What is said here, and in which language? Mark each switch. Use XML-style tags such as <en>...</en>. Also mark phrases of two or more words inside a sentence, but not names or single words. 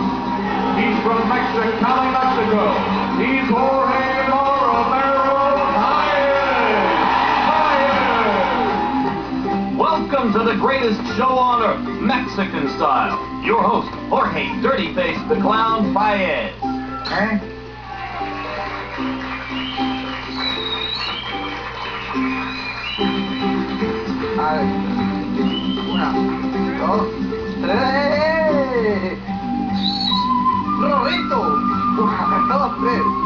<en>He's from Mexicali, Mexico. He's Jorge Paez. Welcome to the greatest show on earth, Mexican style. Your host, Jorge Dirty Face the Clown Paez.</en> <es>Una, dos, tres. Rorrito. Una, dos, tres.</es>